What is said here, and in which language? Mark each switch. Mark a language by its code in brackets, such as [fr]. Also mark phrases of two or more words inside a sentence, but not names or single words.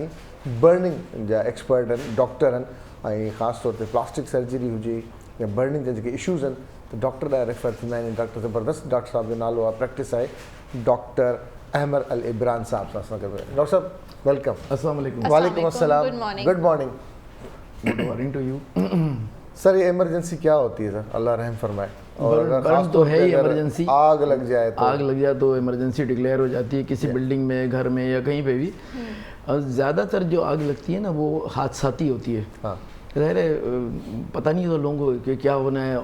[sd] बर्निंग जा एक्सपर्ट आहिनि, डॉक्टर आहिनि, ऐं ख़ासि तौर ते [en] plastic surgery [sd] हुजे या बर्निंग जा जेके इशूज़ आहिनि त डॉक्टर लाइ रेफर थींदा आहिनि। डॉक्टर ज़बरदस्त डॉक्टर साहिब जो नालो आहे, प्रैक्टिस आहे, डॉक्टर अहमद अल इब्रान साहब सां असां गॾु। डॉक्टर साहब वेलकम। [ar] السلام عليكم. وعليكم السلام, [en] good morning. good morning to you. [ur] سر یہ ایمرجنسی کیا ہوتی ہے سر? اللہ رحم فرمائے. برن تو ہے ہی ایمرجنسی. آگ لگ جائے تو ایمرجنسی ڈیکلیئر ہو جاتی ہے کسی بلڈنگ میں، گھر میں، یا کہیں پے بھی. اور زیادہ تر جو آگ لگتی ہے نا وہ حادثاتی ہوتی ہے. ہاں, ظاہر ہے پتا نہیں تو لوگوں کو کہ کیا ہونا ہے.